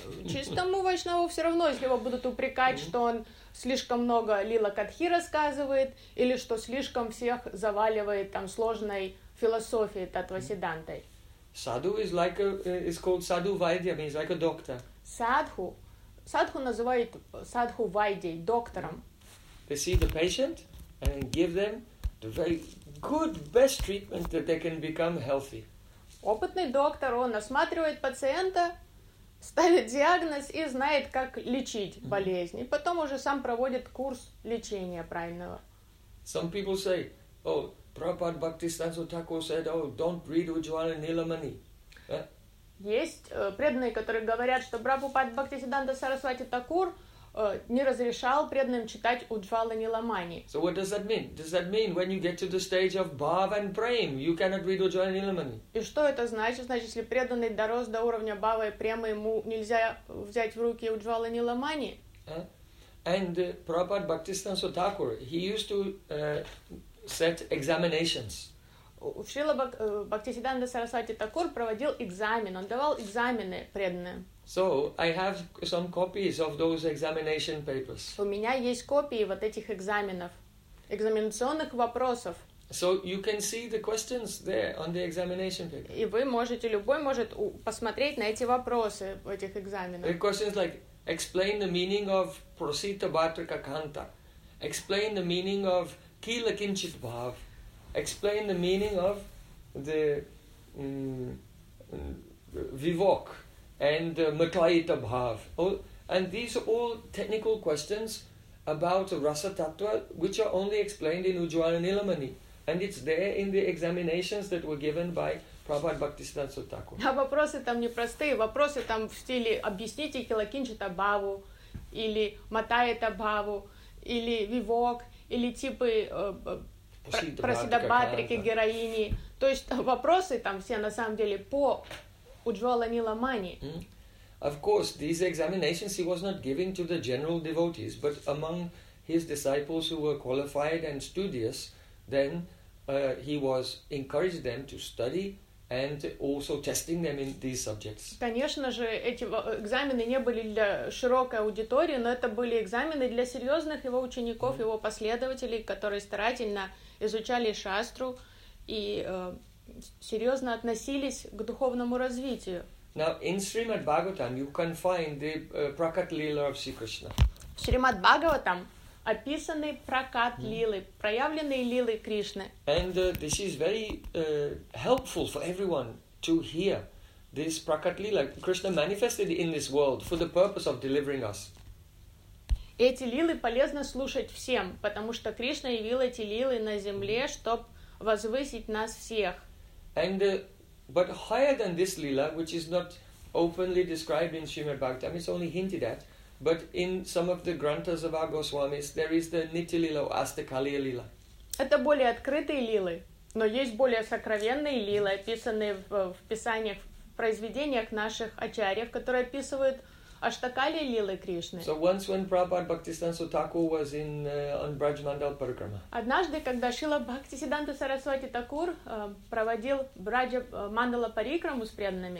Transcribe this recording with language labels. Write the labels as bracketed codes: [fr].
[ru] Чистому вайшнаву все равно, если его будут упрекать, mm-hmm. что он слишком много Лила Катхи рассказывает, или что слишком всех заваливает там сложной философией Татва-Сиддантой. [en] Sadhu is like a, is called sadhu vaidya, means like a doctor. [ru] Sadhu, sadhu называют sadhu vaidya, доктором. [en] They see the patient and give them the very good, best treatment that they can become healthy. [ru] Опытный доктор, он осматривает пациента, ставит диагноз и знает, как лечить болезнь. И потом уже сам проводит курс лечения правильного. [en] Some people say, oh, Prabhupada Bhaktisiddhanta Thakur said, oh, don't read Ujjwala Nilamani. [ru] Есть преданные, которые говорят, что Прабхупад Бхактисиддханта Сарасвати Такур не разрешал преданным читать Ujjwala Nilamani. [en] So what does that mean? Does that mean when you get to the stage of Bhav and Prem, you cannot read Ujjwala Nilamani? [ru] И что это значит? Значит, если преданный дорос до уровня Бхава и Према, ему нельзя взять в руки Ujjwala Nilamani? [en] And Prabhupada Bhaktisiddhanta Thakur, he used to set examinations. [ru] Шрила Бхактисиддханта Сарасвати Такур проводил экзамен, он давал экзамены преданным. [en] So, I have some copies of those examination papers. [ru] У меня есть копии вот этих экзаменов, экзаменационных вопросов. [en] So, you can see the questions there on the examination paper. [ru] И вы можете, любой может посмотреть на эти вопросы в этих экзаменах. [en] The questions like, explain the meaning of prosita bhatrika kanta. Explain the meaning of Kila kinchit bhav. Explain the meaning of the vivok and matayita bhav. And these are all technical questions about rasa tattva, which are only explained in Ujjwala Nilamani. And it's there in the examinations that were given by Prabhupada Bhaktisiddhanta Thakur. [ru] А вопросы там непростые. Вопросы там в стиле «объясните кила кинчита бхаву» или «матайита бхаву» или «вивок». Или типы просидобатрики, героини. То есть вопросы там все на самом деле по Ujjwala Nilamani. Mm-hmm. [en] Of course, these examinations he was not giving to the general devotees, but among his disciples who were qualified and studious, then he was encouraging them to study and also testing them in these subjects. [ru] Конечно же, эти экзамены не были для широкой аудитории, но это были экзамены для серьезных его учеников, mm-hmm. его последователей, которые старательно изучали шастру и серьезно относились к духовному развитию. [en] Now, in Srimad Bhagavatam, you can find the Prakat Lila of Sri Krishna. [ru] В Шримад Бхагаватам описаны прокат лилы, проявленные лилы Кришны. [en] And this is very helpful for everyone to hear this prakat lila. Krishna manifested in this world for the purpose of delivering us. [ru] Эти лилы полезно слушать всем, потому что Кришна явил эти лилы на земле, чтобы возвысить нас всех. [en] And but higher than this lila, which is not openly described in Srimad Bhagavatam, it's only hinted at. But in some of the granthas of our Goswamis, there is the Nityalila or Astakaliya Lila. [ru] Это более открытые лилы, но есть более сокровенные лилы, описанные в писаниях, в произведениях наших ачарьев, которые описывают Аштакалия лилы Кришны. [en] So once when Prabhupada Bhaktisiddhanta Thakur was in on Braj Mandal Parikrama. [ru] Однажды, когда Шрила Бхактисиддханта Сарасвати Такур проводил Браджа Мандала Парикраму с преданными.